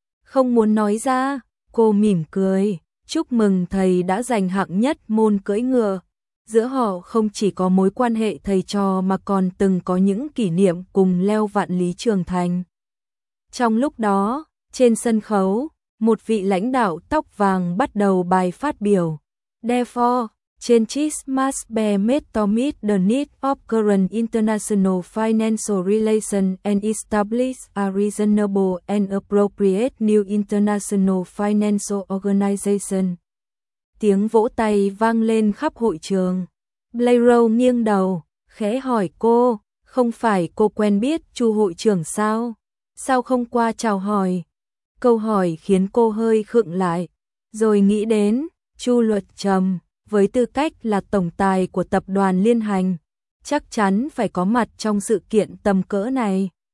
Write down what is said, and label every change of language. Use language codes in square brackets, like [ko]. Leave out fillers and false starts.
[vi] Không muốn nói ra, cô mỉm cười. Chúc mừng thầy đã giành hạng nhất môn cưỡi ngựa. Giữa họ không chỉ có mối quan hệ thầy trò mà còn từng có những kỷ niệm cùng leo vạn lý trường thành. Trong lúc đó, trên sân khấu, một vị lãnh đạo tóc vàng bắt đầu bài phát biểu. [en] Therefore, changes must be made to meet the need of current international financial relations and establish a reasonable and appropriate new international financial organization. [vi] Tiếng vỗ tay vang lên khắp hội trường. Blairow nghiêng đầu, khẽ hỏi cô, không phải cô quen biết chu hội trưởng sao? Sao không qua chào hỏi? Câu hỏi khiến cô hơi khựng lại, rồi nghĩ đến Chu Luật Trầm, với tư cách là tổng tài của tập đoàn Liên Hành, chắc chắn phải có mặt trong sự kiện tầm cỡ này.